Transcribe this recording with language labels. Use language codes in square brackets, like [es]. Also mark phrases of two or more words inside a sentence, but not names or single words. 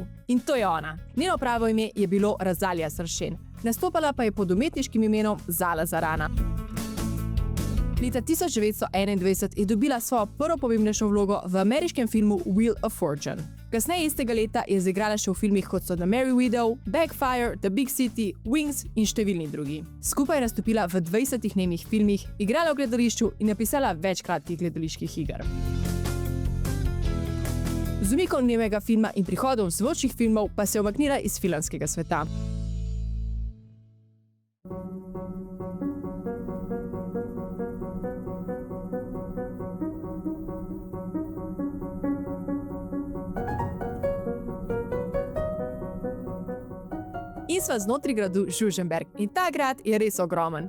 [sl] In to je ona. Njeno pravo ime je bilo Razalija Sršen. Nastopala pa je pod umetniškim imenom Zala Zarana. Leta 1921 je dobila svojo prvo pomembnejšo vlogo v ameriškem filmu Wheel of Fortune. Kasneje istega leta je zaigrala še v filmih kot so The Merry Widow, Backfire, The Big City, Wings in številni drugi. Skupaj je nastopila v 20 nemih filmih, igrala v gledališču in napisala več kratkih gledaliških iger. Z umikom nemega filma in prihodom zvočnih filmov pa se je umaknila iz filmskega sveta. In sva znotraj gradu Žužemberk in ta grad je res ogromen.